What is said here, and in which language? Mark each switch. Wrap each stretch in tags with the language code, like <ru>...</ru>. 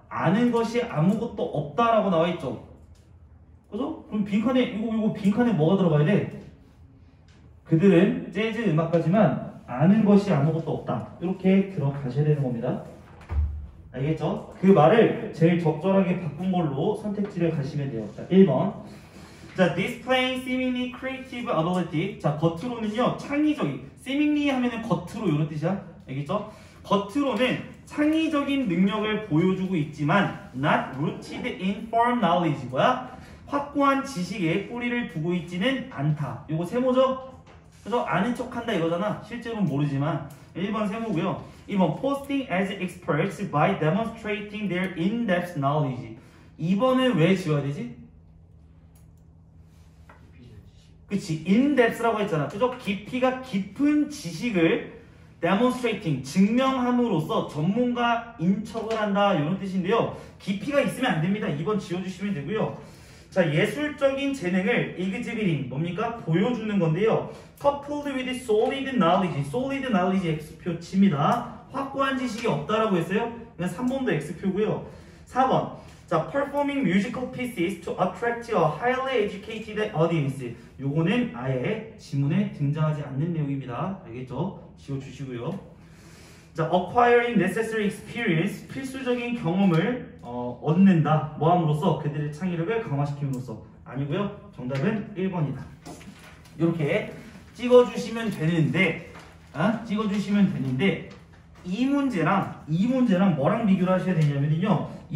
<ko>아는 것이 아무것도 없다라고 나와 있죠. 그죠? 그럼 빈칸에 이거 빈칸에 뭐가 들어가야 돼? 그들은 재즈 음악가지만 아는 것이 아무것도 없다. 이렇게 들어가셔야 되는 겁니다. 알겠죠? 그 말을 제일 적절하게 바꾼 걸로 선택지를 가시면 돼요. 자, 1번.</ko> <en>자, displaying seemingly creative ability.</en> <ko>자, 겉으로는요, 창의적인. seemingly 하면은 겉으로 이런 뜻이야. 알겠죠? 겉으로는 창의적인 능력을 보여주고 있지만</ko> <en>not rooted in firm knowledge.</en> <ko>뭐야? 확고한 지식에 뿌리를 두고 있지는 않다. 이거 세모죠? 그래서 아는 척한다 이거잖아. 실제로는 모르지만. 1번 세모고요.</ko> <en>2번 posting as experts by demonstrating their in-depth knowledge.</en> <ko>2번은 왜 지워야 되지? 그치, in-depth라고 했잖아. 그죠? 깊이가 깊은 지식을 demonstrating, 증명함으로써 전문가인 척을 한다 이런 뜻인데요. 깊이가 있으면 안 됩니다. 2번 지워주시면 되고요. 자, 예술적인 재능을 exhibiting 뭡니까? 보여주는 건데요.</ko> <en>coupled with solid knowledge. solid knowledge</en> <ko>X표 칩니다. 확고한 지식이 없다라고 했어요. 그냥 3번도 X표고요. 4번.</ko> <en>자, performing musical pieces to attract a highly educated audience.</en> <ko>요거는 아예 지문에 등장하지 않는 내용입니다. 알겠죠? 지워주시고요. 자,</ko> <en>acquiring necessary experience.</en> <ko>필수적인 경험을 얻는다. 뭐함으로써 그들의 창의력을 강화시킴으로써. 아니고요. 정답은 1번이다. 이렇게 찍어주시면 되는데, 찍어주시면 되는데 이 문제랑 뭐랑 비교를 하셔야 되냐면요.</ko>